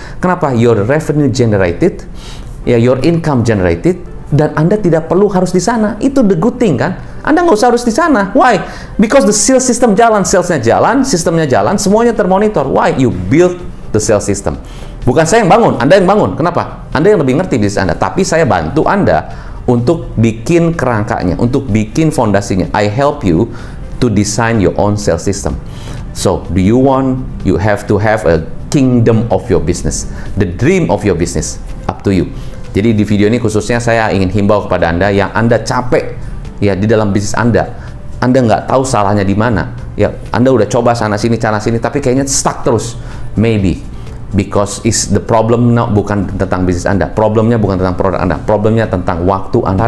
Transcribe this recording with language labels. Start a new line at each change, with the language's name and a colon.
Indonesian: Kenapa?
English: Your revenue generated, ya, your income generated,
Indonesian: dan Anda tidak perlu harus di sana. Itu
English: the good thing
Indonesian: kan? Anda nggak usah harus di sana.
English: Why? Because the sales system
Indonesian: jalan, salesnya jalan, sistemnya jalan, semuanya termonitor. Why?
English: You build the sales system.
Indonesian: Bukan saya yang bangun, Anda yang bangun. Kenapa? Anda yang lebih ngerti bisnis Anda. Tapi saya bantu Anda untuk bikin kerangkanya, untuk bikin fondasinya.
English: I help you to design your own sales system. So, do you want? You have to have a kingdom of your business, the dream of your business. Up to you.
Indonesian: Jadi di video ini khususnya saya ingin himbau kepada Anda yang Anda capek ya di dalam bisnis Anda nggak tahu salahnya di mana. Ya, Anda udah coba sana sini, tapi kayaknya stuck terus.
English: Maybe because is the problem now
Indonesian: bukan tentang bisnis Anda. Problemnya bukan tentang produk Anda. Problemnya tentang waktu Anda.